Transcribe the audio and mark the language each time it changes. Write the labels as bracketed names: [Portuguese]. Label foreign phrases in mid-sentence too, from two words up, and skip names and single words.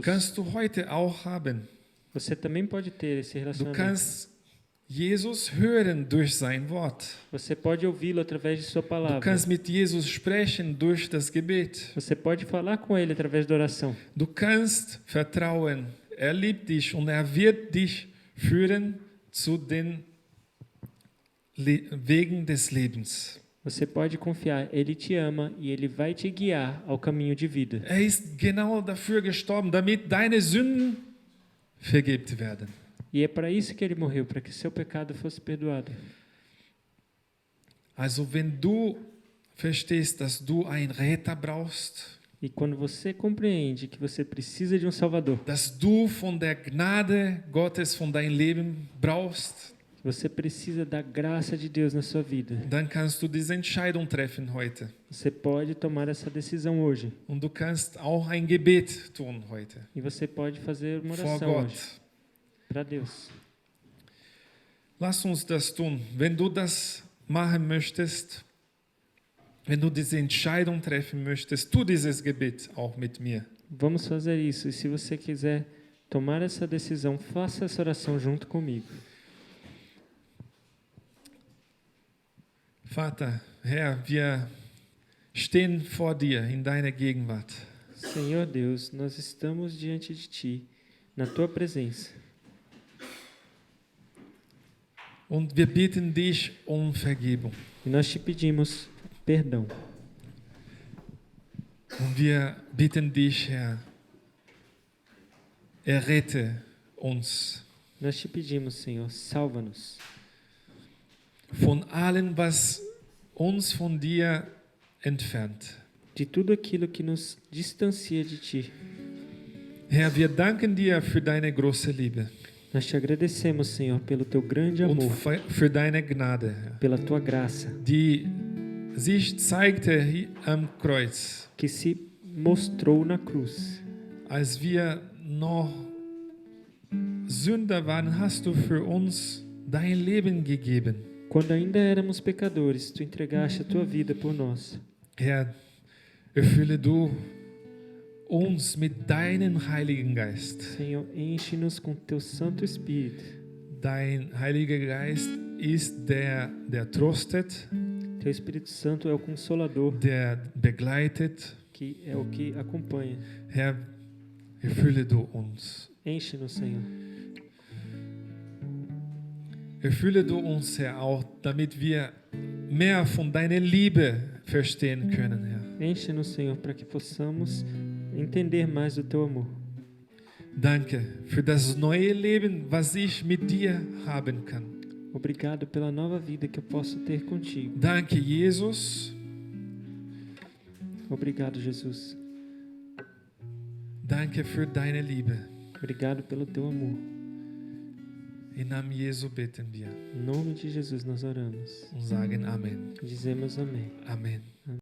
[German] kannst du heute auch haben. [Portuguese] Você também pode ter esse [German] Du [Portuguese] relacionamento. [German] kannst Jesus hören durch sein Wort. [Portuguese] Você pode ouvi-lo através de sua [German] Du [Portuguese] palavra. [German] kannst mit Jesus sprechen durch das Gebet. [Portuguese] Você pode falar com ele através da oração. [German] Du kannst vertrauen. Er liebt dich und er wird dich führen zu den Wegen des Lebens. [Portuguese] Você pode confiar, ele te ama e ele vai te guiar ao caminho de vida. [German] Er ist genau dafür gestorben, damit deine Sünden vergebt werden. [Portuguese] E é para isso que ele morreu, para que seu pecado fosse perdoado. [German] Also wenn du verstehst, dass du einen Retter brauchst, [Portuguese] E quando você compreende que você precisa de um Salvador, [German] dass du von der Gnade Gottes von deinem Leben brauchst, [Portuguese] que você precisa da graça de Deus na sua vida, [German] dann kannst du diese Entscheidung treffen heute. [Portuguese] você pode tomar essa decisão hoje. [German] Und du kannst auch ein Gebet tun heute [Portuguese] E você pode fazer uma [German] vor [Portuguese] oração [German] Gott. [Portuguese] hoje para Deus. [German] Lass uns das tun. Wenn du das machen möchtest, wenn du diese Entscheidung treffen möchtest, tu dieses Gebet auch mit mir. [Portuguese] Vamos fazer isso. E se você quiser tomar essa decisão, faça essa oração junto comigo. [German] Vater, Herr, wir stehen vor dir in deiner Gegenwart. [Portuguese] Senhor Deus, nós estamos diante de Ti, na Tua presença. [German] Und wir bitten dich um Vergebung. [Portuguese] E nós te pedimos perdão. [German] Und wir bitten dich, Herr, errette uns [Portuguese] Nós te pedimos, Senhor, salva-nos [German] von allem, was uns von dir entfernt. [Portuguese] de tudo aquilo que nos distancia de Ti. [German] Herr, wir danken dir für deine große Liebe [Portuguese] Nós te agradecemos, Senhor, pelo Teu grande [German] und [Portuguese] amor, [German] für deine Gnade, Herr, [Portuguese] pela Tua graça, [German] die sich zeigte hier am Kreuz, [Portuguese] que se mostrou na cruz. [German] als wir noch Sünder waren, hast du für uns dein Leben gegeben. [Portuguese] Quando ainda éramos pecadores, Tu entregaste a Tua vida por nós. [German] Herr, erfülle du uns mit deinem Heiligen Geist. [Portuguese] Senhor, enche-nos com Teu Santo Espírito. [German] Dein Heiliger Geist ist der tröstet, [Portuguese] Teu Espírito Santo é o Consolador, [German] der begleitet. [Portuguese] que é o que acompanha. [German] Herr, erfülle du uns. [Portuguese] Enche-nos, Senhor. [German] Erfülle du uns, Herr, auch damit wir mehr von deiner Liebe verstehen können, Herr. [Portuguese] Enche-nos, Senhor, para que possamos entender mais do Teu amor. [German] Danke für das neue Leben, was ich mit dir haben kann. [Portuguese] Obrigado pela nova vida que eu posso ter contigo. [German] Danke, Jesus. [Portuguese] Obrigado, Jesus. [German] Danke für deine Liebe. [Portuguese] Obrigado pelo Teu amor. [German] Im Namen Jesu beten wir [Portuguese] Em nome de Jesus nós oramos. [German] und sagen Amen. [Portuguese] Dizemos amém. [German] Amen.